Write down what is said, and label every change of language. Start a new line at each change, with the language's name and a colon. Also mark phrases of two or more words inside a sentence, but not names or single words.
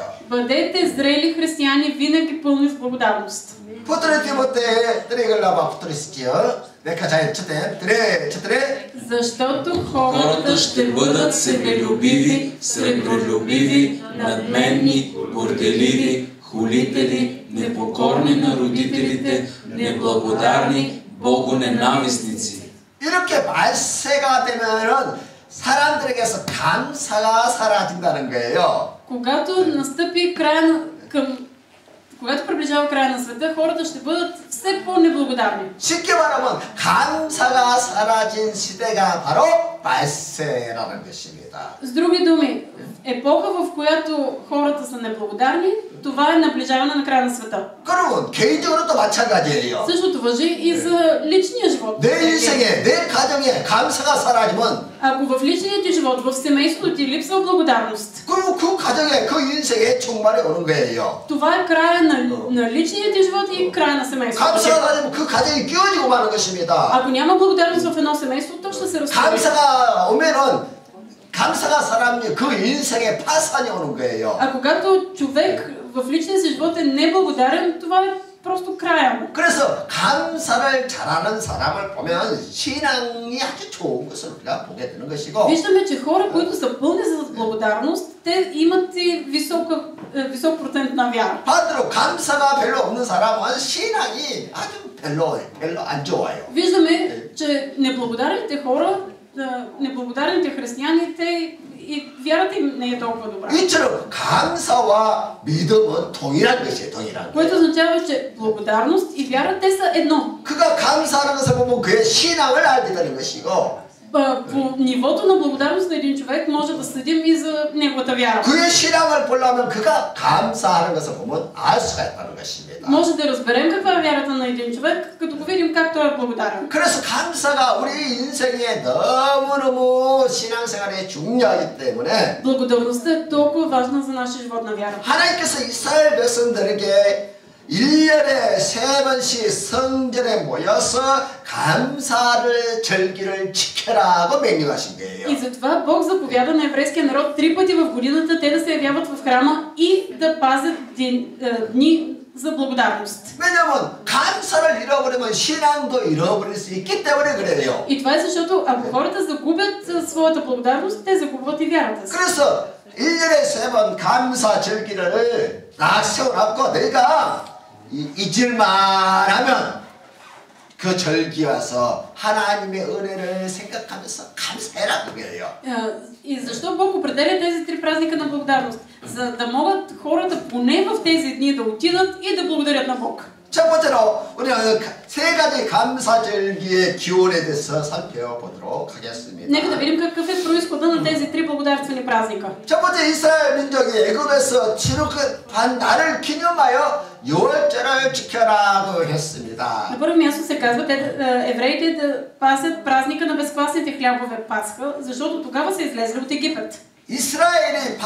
Bulgarian: Бъдете зрели християни, винаги пълни с благодарност. 포트레 티모테 드레글라바 포트레스지요. нека 잘 четем. четире. Защото Хората ще бъдат себелюбиви, сребролюбиви, надменни, горделиви, хулители, непокорни на родителите, неблагодарни, богоненавистници.
Korean: 이렇게 말세가 되면은 사람들에게서 감사가 사라진다는 거예요.
Bulgarian: когато настъпи края на, когато приближава края на света, хората ще бъдат все по-неблагодарни.
Korean: 쉽게 말하면 감사가 사라진 시대가 바로 말세라는 것입니다.
Bulgarian: С други думи, епоха, в която хората са неблагодарни, това е наближаване на края на света.
Korean: 그러면 개인적으로도 마찬가지예요.
Bulgarian: Същото важи и за личния живот.
Korean: 내 인생에, 내 가정에 감사가 사라지면
Bulgarian: Ако в личния ти живот, в семейството ти липсва благодарност,
Korean: 그럼 그 가정에, 그 인생에 종말이 오는 거예요.
Bulgarian: това е края на личния ти живот и края на семейството.
Korean: 감사가 사라지면 그 가정이 끼어지고 마는 것입니다.
Bulgarian: Ако няма благодарност в едно семейство, то ще се разпадне.
Korean: 감사가 오면은 감사가 사람이 그 인생에 파산이 오는 거예요.
Bulgarian: А когато човек в личния си живот е неблагодарен, това е просто края му.
Korean: 그래서 감사를 잘하는 사람을 보면 신앙이 아주 좋은 것을 우리가 보게 되는 것이고
Bulgarian: Виждаме, че хора, които са пълни с благодарност, те имат и висок процент на вяра.
Korean: 반대로 감사가 별로 없는 사람은 신앙이 아주 별로 안 좋아요.
Bulgarian: Виждаме, че неблагодарните хора, неблагодарните християни, те и вярата им не е толкова добра.
Korean: 이처럼 감사와 믿음은 동일한 것이에요. 동일한.
Bulgarian: Което означава, че благодарност и вяра, те са едно.
Korean: 그가 감사하는 것을 보면 그의 신앙을 알게 되는 것이고
Bulgarian: По нивото на благодарност на един човек може да съдим и за неговата вяра.
Korean: 그의 신앙을 보려면 그가 감사하는 것을 보면 알 수가 있다는 것입니다.
Bulgarian: Може да разберем каква е вярата на един човек, като го видим как той е благодарен.
Korean: 그래서 감사가 우리 인생에 너무너무 신앙생활에 중요하기 때문에
Bulgarian: Благодарността е толкова важна за нашия живот на вяра.
Korean: 하나님께서 이스라엘 백성들에게 1년에 3번씩 성전에 모여서 감사를 절기를 지켜라고 명령하신 거예요.
Bulgarian: И затова Бог заповяда на еврейския народ 3 пъти в годината те да се явяват в храма и да пазят дни за благодарност.
Korean: 왜냐하면 감사를 잃어버리면 신앙도 잃어버릴 수 있기 때문에 그래요.
Bulgarian: И това е защото ако хората загубят своята благодарност, те загубват и вярата си.
Korean: 그래서 1년에 3번 감사 절기를 딱 세워놨고 내가 잊을만 하면 그 절기 와서 하나님의 은혜를 생각하면서 감사해라 그거예요.
Bulgarian: И защо Бог определя тези 3 празника на благодарност? За да могат хората поне в тези дни да отидат и да благодарят на Бог.
Korean: 첫 번째로 우리는 3가지 감사절기의 기원에 대해서 살펴보도록 하겠습니다.
Bulgarian: Нека да видим какъв е произхода на тези 3 благодарствени празника.
Korean: 첫 번째 이스라엘 민족이 애굽에서 출애굽한 날을 기념하여 유월절을 지켜라고 했습니다.
Bulgarian: На първо място се казва евреите да пасят празника на безквасните хлябове Пасха, защото тогава са излезли от Египет.